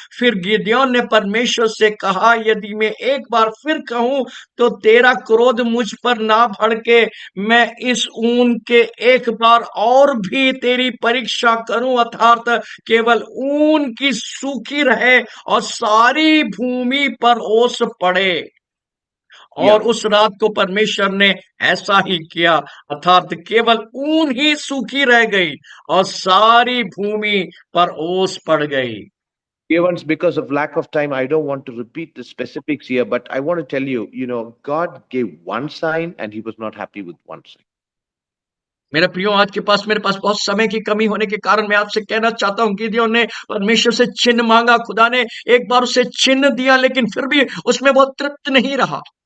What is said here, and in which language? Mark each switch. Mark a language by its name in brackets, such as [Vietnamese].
[Hindi] फिर गिदयोन ने परमेश्वर से कहा, यदि मैं एक बार फिर कहूं तो तेरा क्रोध मुझ पर ना भड़के, मैं इस ऊन के एक बार और भी तेरी परीक्षा करूं, अर्थात केवल ऊन की सूखी रहे और सारी भूमि पर ओस पड़े। और उस रात को परमेश्वर ने ऐसा ही किया, अर्थात केवल ऊन ही सूखी रह गई और सारी भूमि पर ओस पड़ गई। [English] Evans, because of lack of time, I don't want to repeat the specifics here, but I want to tell you, God gave one sign and he was not happy with one sign. [Hindi] मेरे प्रियो, आज के पास मेरे पास बहुत समय की कमी होने के कारण मैं आपसे कहना चाहता हूं, गिदयोन ने परमेश्वर से चिन्ह मांगा, खुदा ने एक बार उसे चिन्ह दिया, लेकिन फिर भी उसमें बहुत तृप्त नहीं रहा।